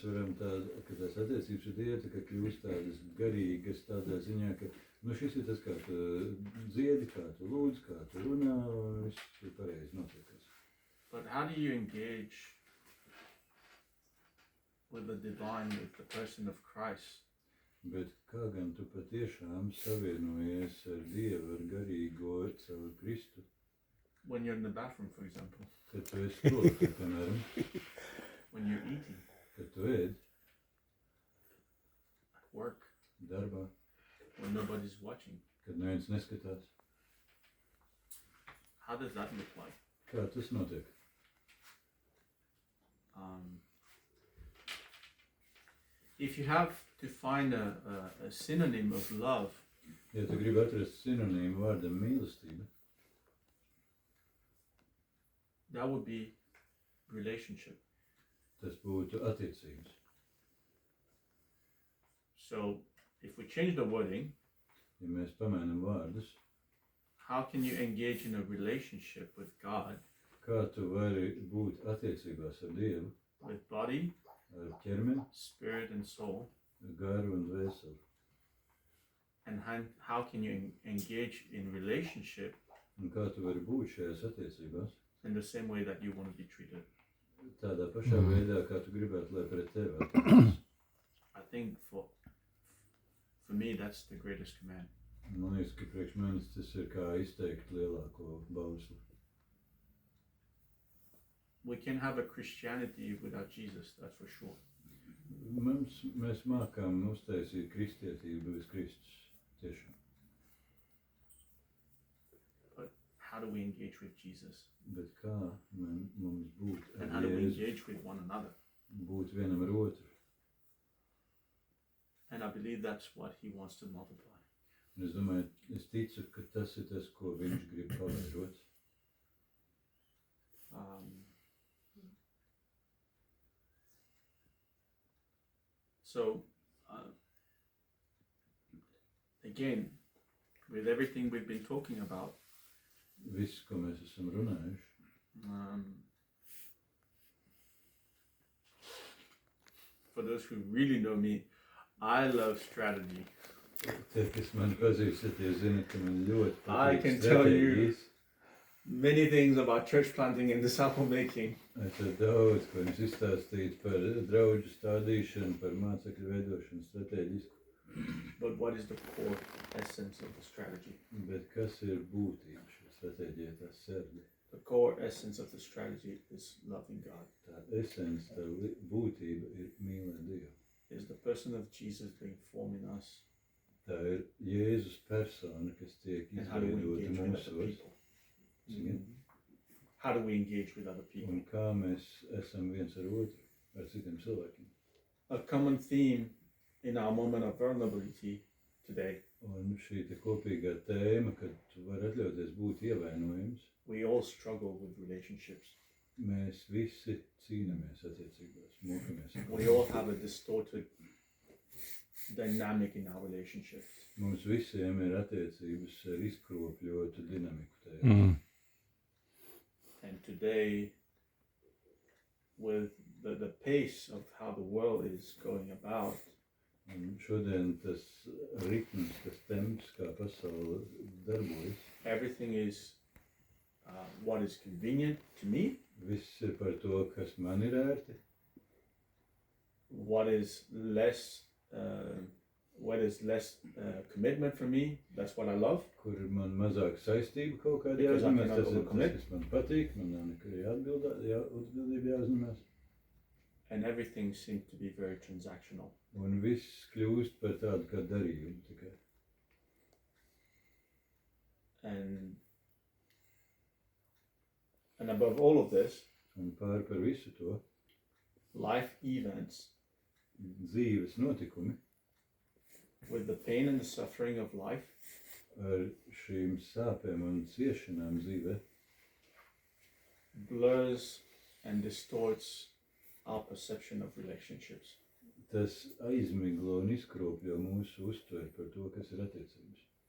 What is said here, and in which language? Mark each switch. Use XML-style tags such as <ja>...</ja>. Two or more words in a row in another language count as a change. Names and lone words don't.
<lv>varam tādu, ka tās attiecības ar Dievu tā kā kļūst tādas garīgas tādā ziņā, ka šis ir tas, kā tu dziedi, kā tu lūdz, kā tu runā, viss ir pareizi notiekās.</lv> <en>But how do you engage with the divine, with the person of Christ?</en> <lv>Bet kā gan tu patiešām savienojies ar Dievu, ar garīgo caur Kristu?</lv> <en>When you're in the bathroom, for example.</en> <lv>Kad tu esi toaletē, piemēram.</lv> <en>When you're eating.</en> <lv>Kad tu ēd.</lv> <en>At work.</en> <lv>Darbā.</lv> <en>When nobody's watching.</en> <lv>Kad neviens neskatās.</lv> <en>How does that look like?</en> <lv>Kā tas notiek?</lv> <en>If you have to find a synonym of love,</en> <lv>ja tu gribi atrast sinonīmu vārdam mīlestība,</lv> <en>that would be relationship.</en> <lv>Tas būtu attiecības.</lv> <en>So, if we change the wording,</en> <lv>ja mēs pamainam vārdus,</lv> <en>how can you engage in a relationship with God?</en> <lv>Kā tu vari būt attiecībās ar Dievu?</lv> <en>With body,</en> <lv>ar ķermeni,</lv> <en>spirit and soul.</en> <lv>Garu un dvēseli.</lv> <en>And how can you engage in relationship?</en> <lv>Un kā tu vari būt šajās attiecībās?</lv> <en>In the same way that you want to be treated.</en> <lv>Tādā pašā veidā, kā tu gribētu, lai pret tevi attiecas.</lv> <en>I think for me that's the greatest command.</en> <lv>Man liekas, ka priekš manis tas ir kā izteikt lielāko bausli.</lv> <en>We can have a Christianity without Jesus, that's for sure.</en> <lv>Mēs mākām uztaisīt kristietību bez Kristus, tiešām.</lv> <en>But how do we engage with Jesus?</en> <lv>Bet kā mums būt ar Jēzu?</lv> <en>And how do we engage with one another?</en> <lv>Būt vienam ar otru.</lv> <en>And I believe that's what he wants to multiply.</en> <lv>Un es domāju, es ticu, ka tas ir tas, ko viņš grib pavairot.</lv> <en>So, again, with everything we've been talking about,</en> <lv>viss, ko mēs esam runājuši,</lv> <en>for those who really know me, I love strategy.</en> <lv>Tie, kas mani pazīstat, tie zina, ka man ļoti</lv> <en>I can tell you many things about church planting and disciple making.</en> <lv>Es varu daudz, ko jums izstāstīt par draudžu stādīšanu, par mācekļu veidošanu stratēģisku.</lv> <en>But what is the core essence of the strategy?</en> <lv>Bet kas ir būtība šī stratēģija, tā sērga?</lv> <en>The core essence of the strategy is loving God.</en> <lv>Tā esence, tā būtība ir mīlēt Dievu.</lv> <en>Is the person of Jesus being formed in us.</en> <lv>Tā ir Jēzus persona, kas tiek izveidota mūsos.</lv> <en>How do we engage with other people?</en> <lv>Un kā mēs esam viens ar otru, ar citiem cilvēkiem.</lv> <en>A common theme in our moment of vulnerability today.</en> <lv>Un šī te kopīgā tēma, kad tu vari atļauties būt ievainojums.</lv> <en>We all struggle with relationships.</en> <lv>Mēs visi cīnāmies attiecībās, mokamies.</lv> <en>We all have a distorted dynamic in our relationships.</en> <lv>Mums visiem ir attiecības ar izkropļotu dinamiku tajā.</lv> <en>And today, with the pace of how the world is going about,</en> <lv>Un šodien tas ritms, tas temps, kā pasaule darbojas,</lv> <en>everything is what is convenient to me.</en> <lv>Viss ir par to, kas man ir ērti.</lv> <en>What is less commitment for me, that's what I love.</en> <lv>Kur man mazāk saistība kaut kādā jāuzņemās, tas ir tas, kas man patīk, man nav nekad atbildība jāuzņemās.</lv> <en>And everything seems to be very transactional.</en> <lv>Un viss kļūst par tādu kā darījumu tikai.</lv> <en>And above all of this,</en> <lv>un pār par visu to,</lv> <en>life events,</en> <lv>dzīves notikumi,</lv> <en>with the pain and the suffering of life,</en> <lv>ar šīm sāpēm un ciešanām dzīvē,</lv> <en>blurs and distorts our perception of relationships.</en> <lv>Tas aizmiglo un izkropļo mūsu uztveri par to, kas ir attiecības.</lv>